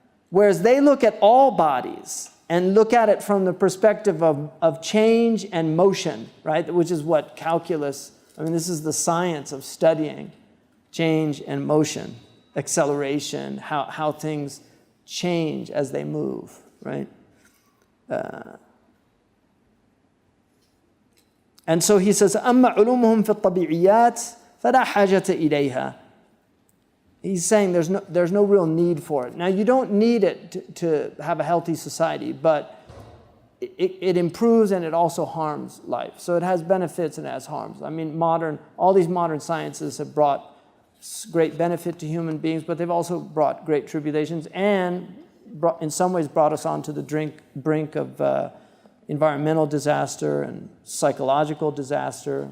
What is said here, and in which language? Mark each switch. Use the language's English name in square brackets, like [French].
[English] Whereas they look at all bodies and look at it from the perspective of change and motion, right? Which is what calculus, I mean, this is the science of studying change and motion, acceleration, how things change as they move, right? And so he says, [Arabic] أما علومهم في الطبيعيات فلا حاجة إليها. [English] He's saying there's no real need for it. Now, you don't need it to have a healthy society, but it improves and it also harms life. So it has benefits and it has harms. I mean, all these modern sciences have brought great benefit to human beings, but they've also brought great tribulations and in some ways brought us onto the brink of environmental disaster and psychological disaster.